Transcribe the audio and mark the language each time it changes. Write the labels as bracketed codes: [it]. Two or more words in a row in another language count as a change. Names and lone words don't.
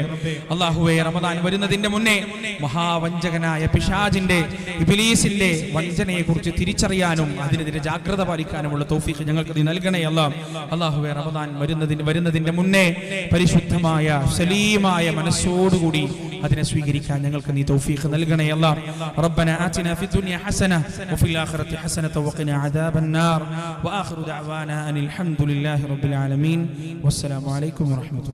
[ml] അല്ലാഹുവേ, റമദാൻ വരുന്നതിന്റെ മുന്നേ മഹാവഞ്ചകനായ പിശാചിന്റെ ഇബ്ലീസിന്റെ വഞ്ചനയെ കുറിച്ച് തിരിച്ചറിയാനും അതിനെതിരെ ജാഗ്രത പാലിക്കാനുമുള്ള തൗഫീഖ് ഞങ്ങൾക്ക് നീ നൽകണേ അല്ലാഹുവേ. റമദാൻ വരുന്നതിന്റെ മുന്നേ പരിശുദ്ധമായ സലീമായ മനസ്സോടുകൂടി അതിനെ സ്വീകരിക്കാൻ ഞങ്ങൾക്ക് നീ തൗഫീഖ് നൽകണേ [ar] ربنا آتنا في الدنيا حسنة وفي الآخرة حسنة وقنا عذاب النار وآخر دعوانا أن الحمد لله رب العالمين والسلام عليكم ورحمة الله.